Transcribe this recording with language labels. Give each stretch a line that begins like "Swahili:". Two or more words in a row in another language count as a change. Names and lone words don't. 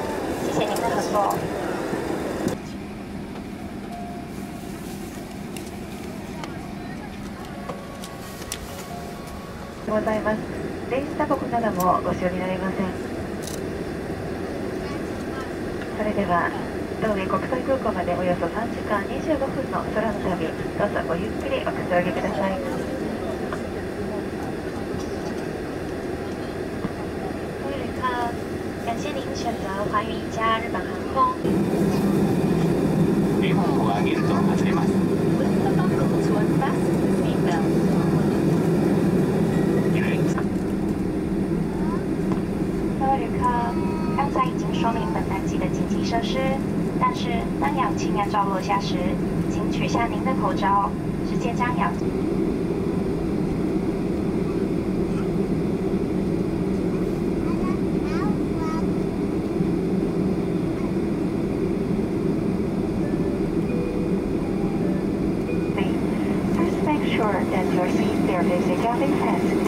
Chinese: 谢谢您的合作。
Japanese: ございます。電子タバコなどもご使用になれません。それでは当園国際空港までおよそ3時間25分の空の旅、どうぞごゆっくりおくつろぎください。
Chinese: 感谢您选择寰宇一家日本航空。
Japanese: レバーを上げると外れます。
Chinese: 各位旅客，刚才已经说明本班机的紧急设施，但是当氧气面罩落下时，请取下您的口罩，直接将氧。
English: Sure that your seat belt is securely fastened.